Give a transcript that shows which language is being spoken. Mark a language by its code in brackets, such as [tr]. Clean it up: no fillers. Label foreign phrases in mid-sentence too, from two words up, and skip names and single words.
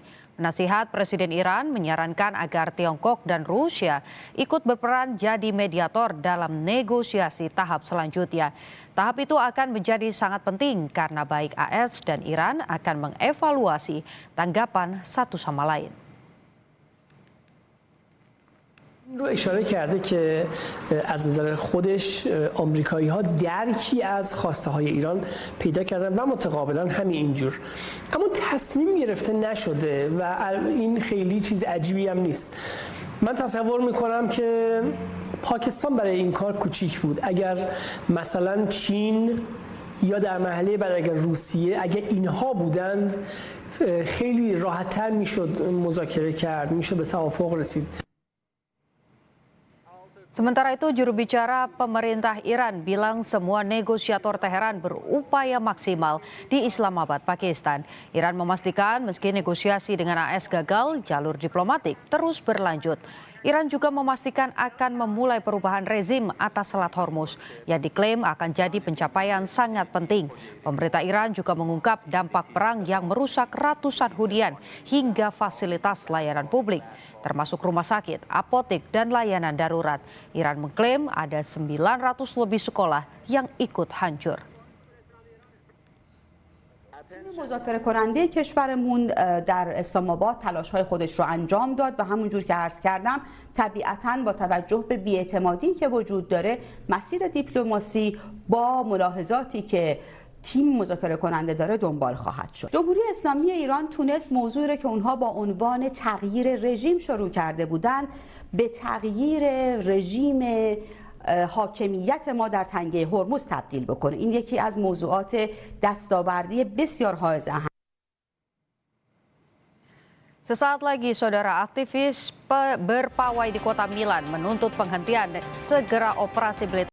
[id] Penasihat Presiden Iran menyarankan agar Tiongkok dan Rusia ikut berperan jadi mediator dalam negosiasi tahap selanjutnya. Tahap itu akan menjadi sangat penting karena baik AS dan Iran akan mengevaluasi tanggapan satu sama lain. [fa] رو اشاره کرده که از نظر خودش آمریکایی‌ها درکی از خواسته های ایران پیدا کردن و متقابلا همین اینجور، اما تصمیم گرفته نشده و این خیلی چیز عجیبی هم نیست. من تصور میکنم که پاکستان برای این کار کوچیک بود. اگر مثلا چین یا در مرحله بعد اگر روسیه، اگر اینها بودند خیلی راحت‌تر میشد مذاکره کرد، میشد به توافق رسید. [id] Sementara itu, juru bicara pemerintah Iran bilang semua negosiator Teheran berupaya maksimal di Islamabad, Pakistan. Iran memastikan meski negosiasi dengan AS gagal, jalur diplomatik terus berlanjut. Iran juga memastikan akan memulai perubahan rezim atas Selat Hormuz yang diklaim akan jadi pencapaian sangat penting. Pemerintah Iran juga mengungkap dampak perang yang merusak ratusan hunian hingga fasilitas layanan publik, termasuk rumah sakit, apotek, dan layanan darurat. Iran mengklaim ada 900 lebih sekolah yang ikut hancur. [fa] مذاکره کننده کشورمون در اسلام آباد تلاش‌های خودش رو انجام داد و همونجور که عرض کردم طبیعتاً با توجه به بی‌اعتمادی که وجود داره مسیر دیپلماسی با ملاحظاتی که تیم مذاکره کننده داره دنبال خواهد شد. جمهوری اسلامی ایران تونست موضوعی رو که اونها با عنوان تغییر رژیم شروع کرده بودند به تغییر رژیم حاکمیت ما در تنگه هرمز تبدیل بکنه. این یکی از موضوعات دستاوردی بسیار حائز اهمیت. [id] Sesaat lagi, saudara, aktivis berpawai di kota Milan menuntut penghentian segera operasi militer